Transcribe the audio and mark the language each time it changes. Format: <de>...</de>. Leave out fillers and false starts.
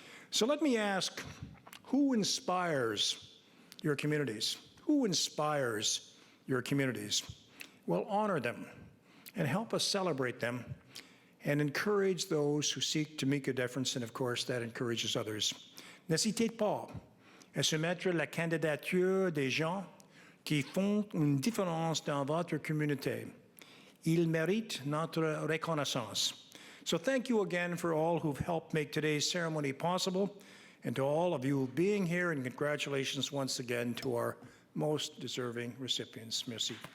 <en>So let me ask, who inspires your communities? Who inspires your communities? Well, honor them and help us celebrate them and encourage those who seek to make a difference, and of course, that encourages others.</en> <fr>N'hésitez pas à soumettre la candidature des gens qui font une différence dans votre communauté. Ils méritent notre reconnaissance.</fr> <en>So thank you again for all who've helped make today's ceremony possible, and to all of you being here, and congratulations once again to our most deserving recipients. Merci.</en>